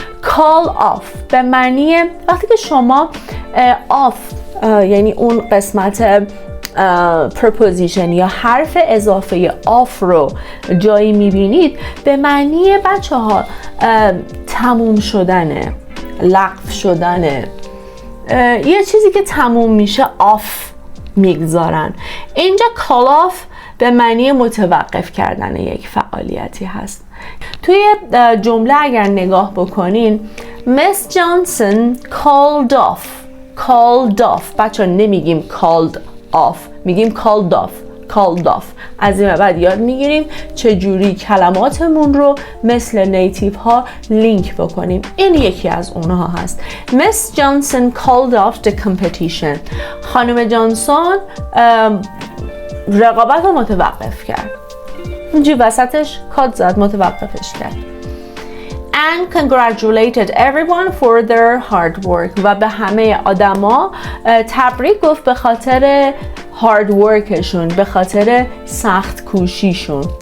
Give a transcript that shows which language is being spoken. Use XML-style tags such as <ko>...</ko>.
<fa>call off به معنی وقتی که شما off یعنی اون قسمت preposition یا حرف اضافه off رو جایی میبینید، به معنی بچه ها تموم شدنه، لغو شدنه، یه چیزی که تموم میشه off میگذارن. اینجا call off به معنی متوقف کردن یک فعالیتی هست. توی جمله اگر نگاه بکنین Miss Johnson called off. بچه نمیگیم called off، میگیم called off. از این بعد یاد میگیریم چجوری کلماتمون رو مثل نیتیو ها لینک بکنیم. این یکی از اونها هست.</fa> <en>Miss Johnson called off the competition.</en> <fa>خانم جانسون رقابت رو متوقف کرد. اینجوری وسطش کات زد، متوقفش کرد.</fa> <en>And congratulated everyone for their hard work.</en> <fa>و به همه آدما تبریک گفت به خاطر hard workشون، به خاطر سخت کوشیشون.</fa>